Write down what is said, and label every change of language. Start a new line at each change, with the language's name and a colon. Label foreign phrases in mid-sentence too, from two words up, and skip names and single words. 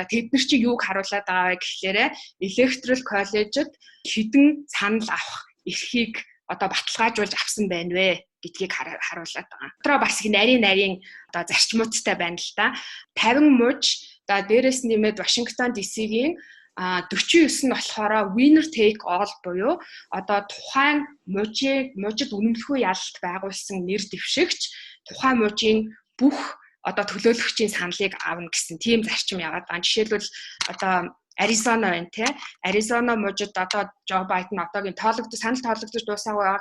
Mongolian: Тэд нар чи юуг харуулад байгаа вэ гэхлээрэ
English: electoral college-
Mongolian: д хэдэн санал авах эрхийг одоо баталгаажуулж авсан байна вэ гэдгийг харуулад байгаа. Дотроо бас их нарийн одоо зарчмуудтай байна л да. 50 муж за дээрэс нэмээд Вашингтон DC-гийн 49 нь болохоор
English: winner take all
Mongolian: буюу одоо тухайн мужид үнэмлэхүй ялалт байгуулсан нэр дэвшигч тухайн мужийн бүх одоо төлөөлөгчийн саналыг авна гэсэн тийм зарчим яваад байгаа. Жишээлбэл одоо Аризона байна те. Аризона мужид одоо Жо Байден одоогийн санал тоологдож дуусаагүй байгаа.